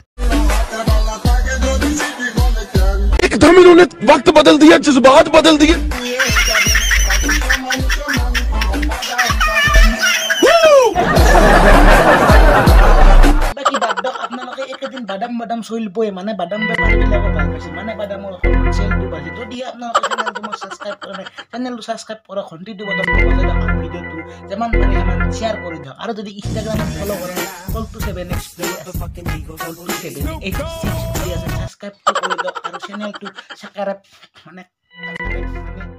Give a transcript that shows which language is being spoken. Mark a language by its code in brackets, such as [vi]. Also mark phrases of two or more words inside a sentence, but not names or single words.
[hi] एकदम इन्होंने वक्त बदल दिया जज्बात बदल दिए [as] আপোনালোকে একেদিন বাদাম বাদাম চলিবই মানে বাদাম বেপাৰীবিলাকো ভাল পাইছে মানে বাদামৰ চেলটো বাঢ়ি যদি আপোনালোকে চেনেলটো মই ছাবস্ক্ৰাইব কৰা নাই চেনেলটো ছাবস্ক্ৰাইব কৰা ঘণ্টিটো বটন বজাই দিয়ক আৰু ভিডিঅ'টো যিমান পাৰে সিমান শ্বেয়াৰ কৰি দিয়ক আৰু যদি ইনষ্টাগ্ৰামত ফ'ল' কৰে ছাবস্ক্ৰাইব কৰি দিয়ক আৰু চেনেলটো মানে